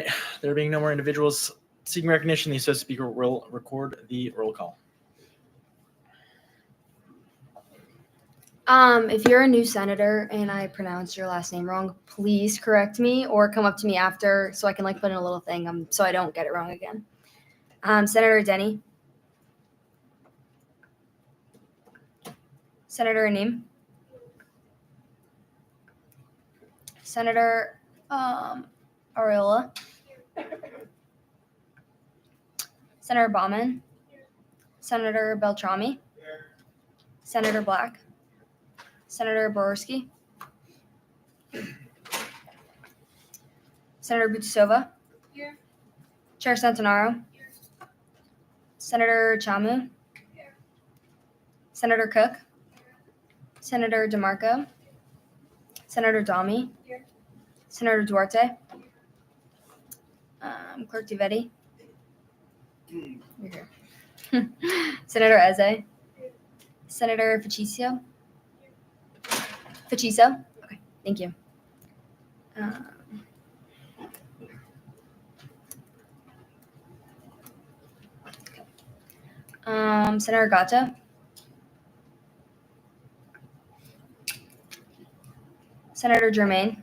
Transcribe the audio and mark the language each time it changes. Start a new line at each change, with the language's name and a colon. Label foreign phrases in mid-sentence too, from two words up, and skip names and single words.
English: There being no more individuals seeking recognition, the associate speaker will record the roll call. If you're a new senator and I pronounce your last name wrong, please correct me or come up to me after so I can put in a little thing so I don't get it wrong again. Senator Denny. Senator Anim. Senator Ariola. Senator Bauman. Senator Beltrami. Senator Black. Senator Borowski. Senator Butisova. Here. Chair Centenaro. Here. Senator Chamu. Here. Senator Cook. Here. Senator DeMarco. Senator Dami. Here. Senator Duarte. Clerk DiVetti. You're here. Senator Eze. Senator Faciso. Okay, thank you. Senator Gata. Senator Germain.